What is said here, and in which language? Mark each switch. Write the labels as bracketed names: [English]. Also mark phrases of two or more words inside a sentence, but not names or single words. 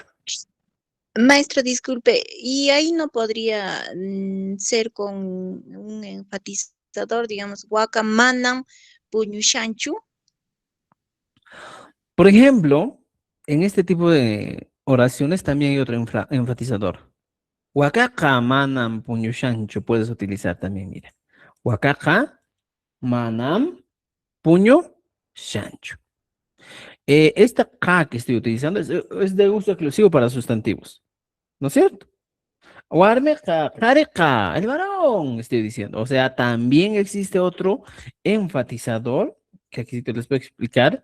[Spanish] maestro, disculpe, ¿y ahí no podría ser con un enfatizador, digamos, [Quechua] Wakamanam Puñushanchu? [Spanish] Por ejemplo, en este tipo de oraciones también hay otro enfatizador. [Quechua] Wakaka manam puño [Spanish] puedes utilizar también, mira. [Quechua] Wakaka manam puño shancho. [Spanish] Esta K que estoy utilizando es de uso exclusivo para sustantivos, ¿no es cierto? [Quechua] Warmeja, jareja, [Spanish] el varón, estoy diciendo. O sea, también existe otro enfatizador que aquí te les voy a explicar.